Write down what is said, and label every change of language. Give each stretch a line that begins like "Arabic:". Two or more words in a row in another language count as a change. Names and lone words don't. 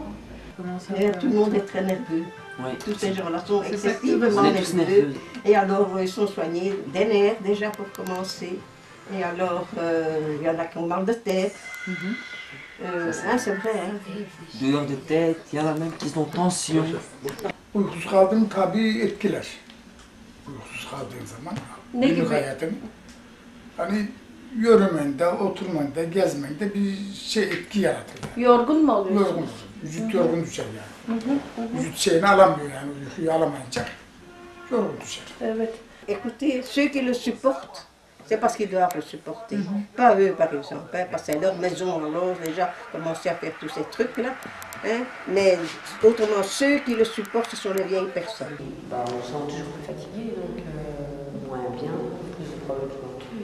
French: Tout le monde est très nerveux. Oui. Tous ces gens-là sont excessivement nerveux. Et alors ils sont soignés des nerfs déjà pour commencer. Et alors il y en a qui ont mal de tête. C'est vrai. Douleur de tête, il y en a même qui ont tension.
Turkish: Uykusuz kaldığım tabii etkiler. Uykusuz kaldığın zaman günlük hayatım. Hani yürümende, oturmanda, gezmende bir etki yaratır. Yani. Yorgun mu oluyorsun? Yorgun. Vücut yorgun düşer yani. Vücut şeyini alamıyor yani, uykuyu alamayınca yorgun düşer. Evet.
French: Écoutez, ceux qui le supportent, c'est parce qu'ils doivent le supporter. Pas eux par exemple, parce que c'est leur maison, alors déjà commencer à faire tous ces trucs-là. Mais autrement, ceux qui le supportent, ce sont les vieilles personnes. On se sent toujours plus fatigué, donc moins bien, plus de problèmes non plus.